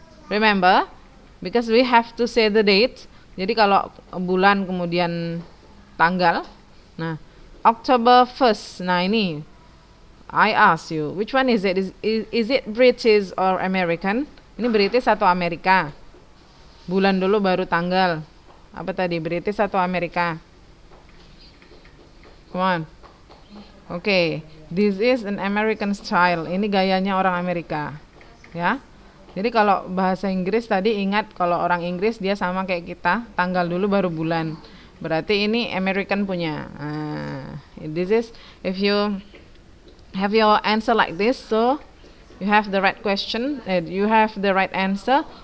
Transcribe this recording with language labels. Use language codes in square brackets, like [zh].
[en] Remember, because we have to say the date. [id] Jadi kalau bulan kemudian tanggal. [en] Nah, October 1st. [id] Nah ini, [en] I ask you, which one is it? Is it British or American? [id] Ini British atau Amerika? Bulan dulu baru tanggal. Apa tadi, British atau Amerika? [en] Come on. Okay, this is an American style. [id] Ini gayanya orang Amerika, ya. Jadi kalau bahasa Inggris tadi ingat kalau orang Inggris dia sama kayak kita, tanggal dulu baru bulan. Berarti ini American punya. [en] This is if you have your answer like this, so you have the right question, you have the right answer.